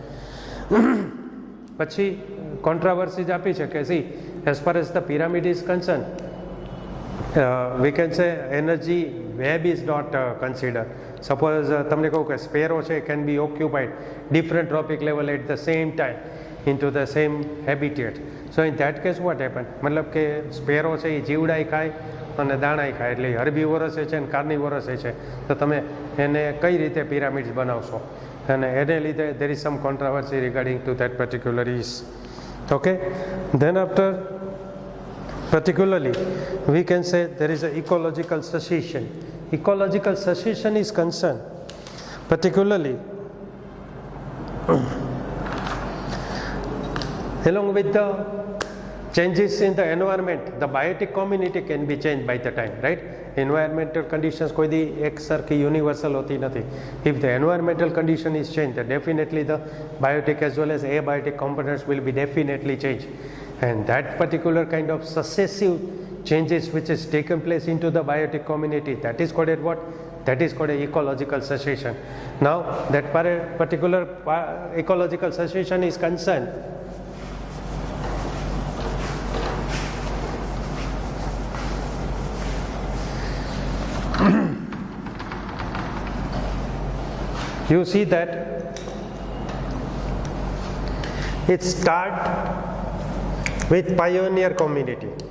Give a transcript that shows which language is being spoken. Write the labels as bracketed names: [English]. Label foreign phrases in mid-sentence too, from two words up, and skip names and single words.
[Gujarati] પછી કોન્ટ્રાવર્સીઝ આપી છે કે [English] see as far as the pyramid is concern we can say energy web is not consider. સપોઝ [Gujarati] તમને કહું કે સ્પેરો છે [English] can be occupied different trophic level at the same time into the same habitat. So in that case what happened, [Gujarati] મતલબ કે સ્પેરો છે એ જીવડાઈ ખાય અને દાણાઈ ખાય, એટલે હર્બીવોરસ છે અને કાર્નિવોરસ છે, તો તમે એને કઈ રીતે પિરામિડ્સ બનાવશો, અને એને લીધે [English] there is some controversy regarding to that particular is. Okay, then after particularly we can say there is a ecological cessation. Ecological cessation is concerned particularly along with the changes in the environment. The biotic community can be changed by the time, right? Environmental conditions [Gujarati] કોઈ દી એક સરખી યુનિવર્સલ હોતી નથી. [English] If the environmental condition is changed, then definitely the biotic as well as abiotic components will be definitely changed. And that particular kind of successive changes which is taken place into the biotic community, that is called what? That is called ecological cessation. Now that particular ecological cessation is concerned you see that it start with pioneer community.